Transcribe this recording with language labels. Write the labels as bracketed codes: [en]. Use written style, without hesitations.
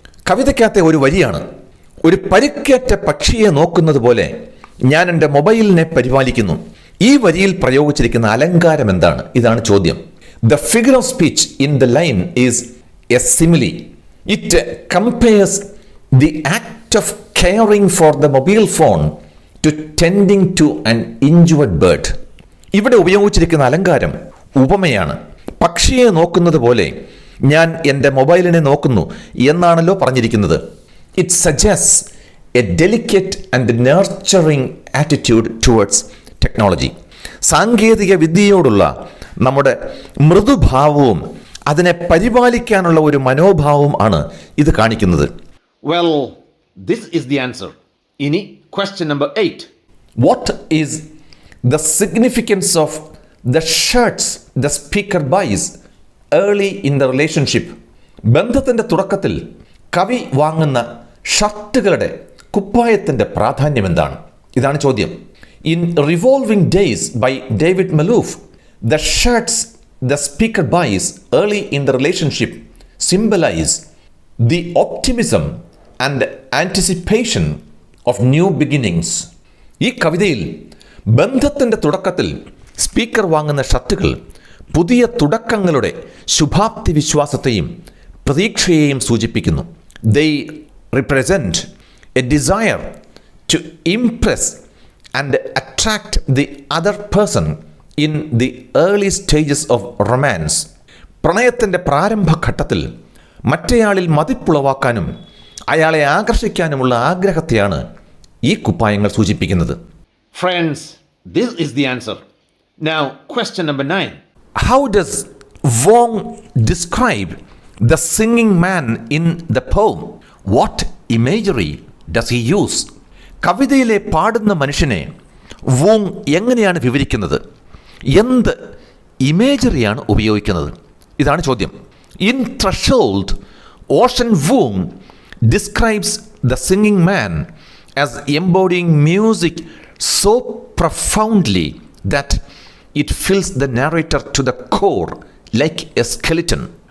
[ml] കവിതയ്ക്കകത്തെ ഒരു വരിയാണ്. ഒരു പരിക്കേറ്റ പക്ഷിയെ നോക്കുന്നത് പോലെ ഞാൻ എൻ്റെ മൊബൈലിനെ പരിപാലിക്കുന്നു. ഈ വരിയിൽ പ്രയോഗിച്ചിരിക്കുന്ന അലങ്കാരം എന്താണ്? ഇതാണ് ചോദ്യം. [en] The figure of speech in the line is a simile. It compares the act of caring for the mobile phone to tending to an injured bird. [ml] ഇവിടെ ഉപയോഗിച്ചിരിക്കുന്ന അലങ്കാരം ഉപമയാണ്. പക്ഷിയെ നോക്കുന്നത് പോലെ ഞാൻ എൻ്റെ മൊബൈലിനെ നോക്കുന്നു എന്നാണല്ലോ പറഞ്ഞിരിക്കുന്നത്. [en] It suggests a delicate and nurturing attitude towards technology. [ml] സാങ്കേതിക വിദ്യയോടുള്ള നമ്മുടെ മൃദുഭാവവും അതിനെ പരിപാലിക്കാനുള്ള ഒരു മനോഭാവവും ആണ് ഇത് കാണിക്കുന്നത്. [en] Well, this is the answer. [ml] ഇനി [en] question number 8. What is the significance of the shirts the speaker buys early in the relationship? [ml] ബന്ധത്തിൻ്റെ തുടക്കത്തിൽ കവി വാങ്ങുന്ന ഷർട്ടുകളുടെ കുപ്പായത്തിൻ്റെ പ്രാധാന്യം എന്താണ്? ഇതാണ് ചോദ്യം. [en] In Revolving Days by David Malouf, the shirts the speaker buys early in the relationship symbolize the optimism and anticipation of new beginnings. [ml] ഈ കവിതയിൽ ബന്ധത്തിൻ്റെ തുടക്കത്തിൽ സ്പീക്കർ വാങ്ങുന്ന ഷർട്ടുകൾ പുതിയ തുടക്കങ്ങളുടെ ശുഭാപ്തി വിശ്വാസത്തെയും പ്രതീക്ഷയെയും സൂചിപ്പിക്കുന്നു. [en] They represent a desire to impress and attract the other person in the early stages of romance. [ml] പ്രണയത്തിൻ്റെ പ്രാരംഭഘട്ടത്തിൽ മറ്റേയാളിൽ മതിപ്പുളവാക്കാനും അയാളെ ആകർഷിക്കാനുമുള്ള ആഗ്രഹത്തെയാണ് ഈ കുപ്പായങ്ങൾ സൂചിപ്പിക്കുന്നത്. [en] Friends, this is the answer. Now, question number 9. How does Wong describe the singing man in the poem? What imagery does he use? [ml] കവിതയിലെ പാടുന്ന മനുഷ്യനെ Wong എങ്ങനെയാണ് വിവരിക്കുന്നത്? എന്ത് ഇമേജറിയാണ് ഉപയോഗിക്കുന്നത്? ഇതാണ് ചോദ്യം. [en] In Threshold, Ocean Vuong describes the singing man as embodying music so profoundly that it fills the narrator to the core like a skeleton.